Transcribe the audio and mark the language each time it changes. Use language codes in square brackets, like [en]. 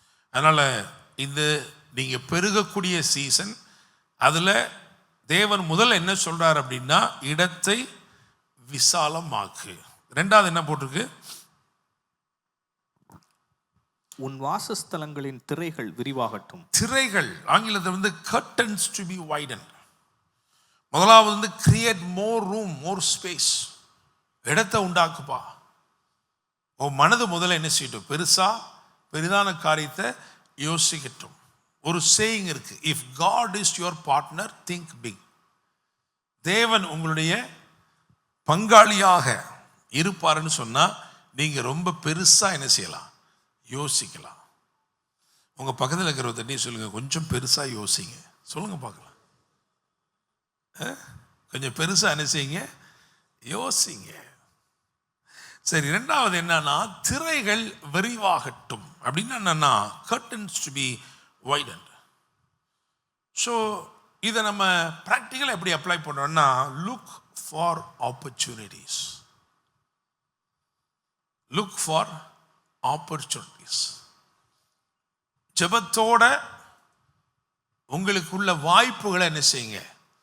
[ta] அதனால் இது நீங்கள் பெருகக்கூடிய சீசன். அதில் தேவன் முதல்ல என்ன சொல்கிறார் அப்படின்னா, இடத்தை விசாலமாக்கு. ரெண்டாவது என்ன போட்டிருக்கு? உன் வாசஸ்தலங்களின் திரைகள் விரிவாகட்டும். திரைகள் ஆங்கிலத்தில் வந்து [en] curtains to be widened. [ta] முதலாவது வந்து [en] Create more room, more space. [ta] இடத்தை உண்டாக்குப்பா. உன் மனது முதல்ல என்ன செய்யட்டும்? பெரிதான காரியத்தை யோசிக்கட்டும். ஒரு சேயிங் இருக்கு, [en] If God is your partner think big. [ta] தேவன் உங்களுடைய பங்காளியாக இருப்பாருன்னு சொன்னா நீங்க ரொம்ப பெருசா என்ன செய்யலாம்? யோசிக்கலாம். உங்க பக்கத்தில் இருக்கிற தண்ணி சொல்லுங்க, கொஞ்சம் பெருசா யோசிங்க. சொல்லுங்க பார்க்கலாம். கொஞ்சம் பெருசா என்ன செய்யுங்க? யோசிங்க. சரி, ரெண்டாவது என்னன்னா, திரைகள் விரிவாகட்டும். அப்படின்னா என்னன்னா, [en] curtains to be widened. [ta] So இதை நம்ம ப்ராக்டிக்கலாக எப்படி அப்ளை பண்ணுறோம்னா, [en] Look for opportunities. Look for opportunities. [ta] ஜெபத்தோட உங்களுக்குள்ள வாய்ப்புகளை என்ன செய்யுங்க?